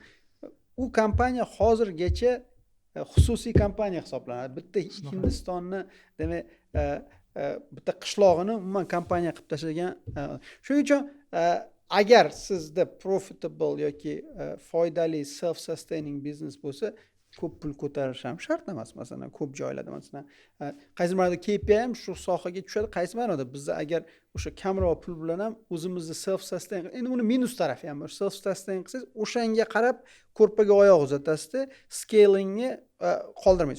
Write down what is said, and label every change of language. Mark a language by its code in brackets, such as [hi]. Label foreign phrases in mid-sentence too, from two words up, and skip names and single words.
[uz] U kompaniya hozirgacha xususiy kompaniya hisoblanadi. Bitta Hindistonni, demak, bitta qishlog'ini umuman kompaniya qilib tashlagan. Shuning uchun agar sizda profitable yoki foydali [en] self-sustaining business [uz] bo'lsa, ko'p pul ko'tarish ham shart emas. Masalan, ko'p joylarda masalan, qaysi marada KPI ham shu sohaga tushadi, qaysi marada bizda agar o'sha kamroq pul bilan ham o'zimizni [en] self sustain, [uz] endi uni minus tarafi ham bor. [en] Self sustain [uz] qilsangiz, o'shanga qarab ko'rpaga oyoq uzatasiz, scalingni qoldirmaysiz.